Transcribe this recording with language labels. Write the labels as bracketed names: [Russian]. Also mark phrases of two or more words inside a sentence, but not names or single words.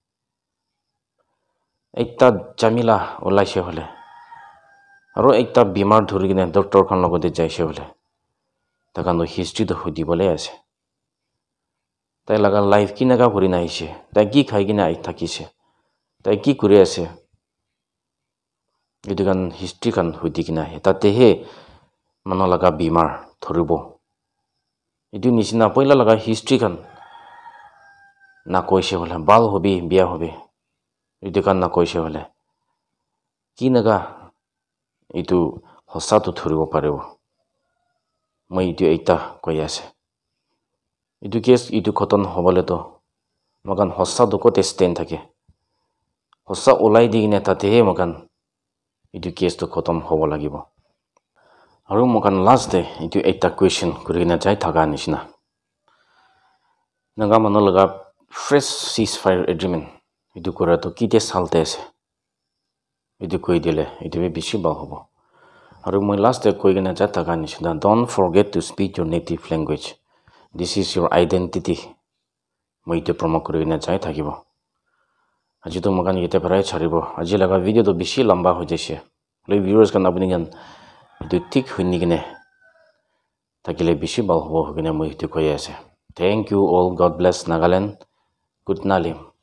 [Naga Pidgin] ekta jamila olaise hole aru ekta bimar dhuri gine doctor khan logote jaise hole takan history to hudibole ase tai laga life kinega buri naise tai ki khai gina ai thakise tai ki kuri ase itu kan history kan hudi gina tate he mano laga bimar thoribo itu nisina poila laga history kan na koise hole bal hobi biya hobi itu kan na koise hole kinaga itu hosa to thoribo parebo moi itu ekta koi ase itu case itu khoton hobole to magan hossa do kote stand thake hossa olai digine tate he magan itu case to khotom hobo lagibo aru magan [English] last day [Naga Pidgin] itu ekta question kurina jai thaga nishina naga manu laga [English] fresh ceasefire agreement [Naga Pidgin] itu kora to kite salte ase itu koi dile itu be bishi ba hobo aru moi [English] last day [Naga Pidgin] koi gina jai thaga nishina [English] don't forget to speak your native language. This is your identity. [Naga Pidgin] Moi to promo kuri na jai thakibo. আজি to makan yete parai charibo aji laga video to bishi lamba ho jaise le viewers kan apni gan etu tik hunni kine takile bishi bal hobo kine moi etu koi ase [English] thank you all god bless Nagaland [Naga Pidgin] good nalim